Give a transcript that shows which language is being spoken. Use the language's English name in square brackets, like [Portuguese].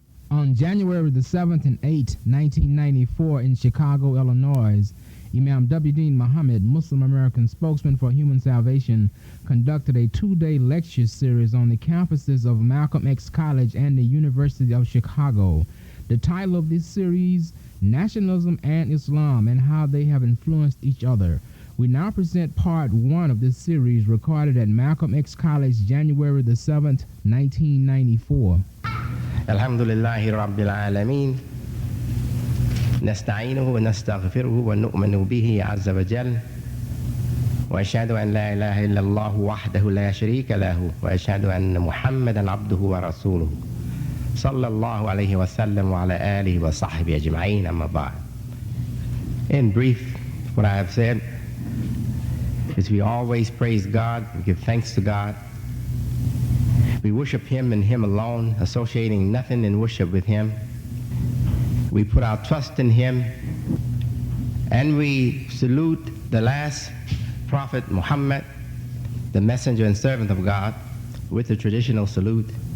[English] On January the 7th and 8th, 1994, in Chicago, Illinois, Imam WDM Muhammad, Muslim American spokesman for human salvation, conducted a two-day lecture series on the campuses of Malcolm X College and the University of Chicago. The title of this series, Nationalism and Islam and How They Have Influenced Each Other. We now present part one of this series recorded at Malcolm X College, January the 7th, 1994. [Arabic] Alhamdulillahi Rabbil Alameen. نستعينه ونستغفره ونؤمن به عز وجل وأشهد أن لا إله إلا الله وحده لا شريك له وأشهد أن محمدا عبده ورسوله صلى الله عليه وسلم وعلى آله وصحبه أجمعين أما بعد. [English] In brief, what I have said is we always praise God, we give thanks to God. We worship Him and Him alone, associating nothing in worship with Him. We put our trust in Him, and we salute the last prophet Muhammad, the messenger and servant of God, with the traditional salute.